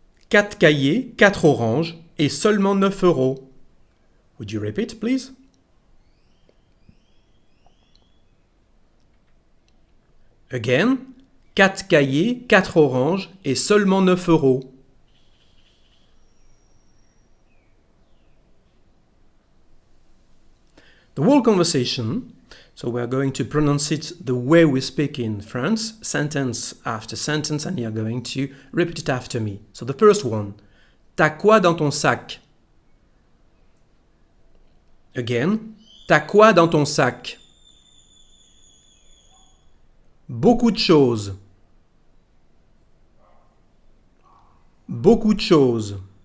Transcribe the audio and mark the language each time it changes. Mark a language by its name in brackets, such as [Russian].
[French] 4 cahiers, 4 oranges et seulement 9 euros. [English] Would you repeat, please? Again, [French] 4 cahiers, 4 oranges et seulement 9 euros. [English] The whole conversation, so we are going to pronounce it the way we speak in France, sentence after sentence, and you are going to repeat it after me. So the first one, [French] t'as quoi dans ton sac? Again, t'as quoi dans ton sac? Beaucoup de choses. Beaucoup de choses.